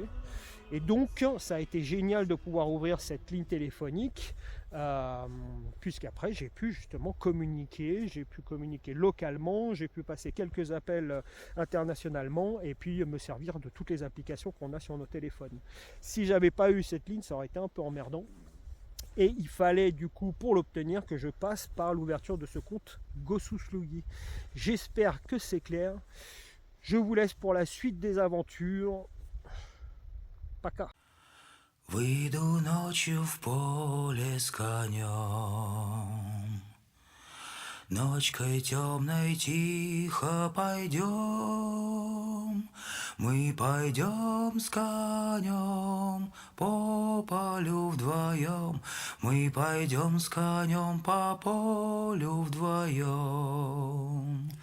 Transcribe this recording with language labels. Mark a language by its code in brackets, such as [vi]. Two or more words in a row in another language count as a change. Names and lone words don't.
[fr] Et donc, ça a été génial de pouvoir ouvrir cette ligne téléphonique, puisqu'après, j'ai pu justement communiquer, localement, j'ai pu passer quelques appels internationalement, et puis me servir de toutes les applications qu'on a sur nos téléphones. Si j'avais pas eu cette ligne, ça aurait été un peu emmerdant. Et il fallait du coup, pour l'obtenir, que je passe par l'ouverture de ce compte Gosuslugi. J'espère que c'est clair. Je vous laisse pour la suite des aventures. [ru] Пока. Выйду ночью в поле с конем, ночкой темной тихо пойдем, мы пойдем с конем по полю вдвоем, мы пойдем с конем по полю вдвоем.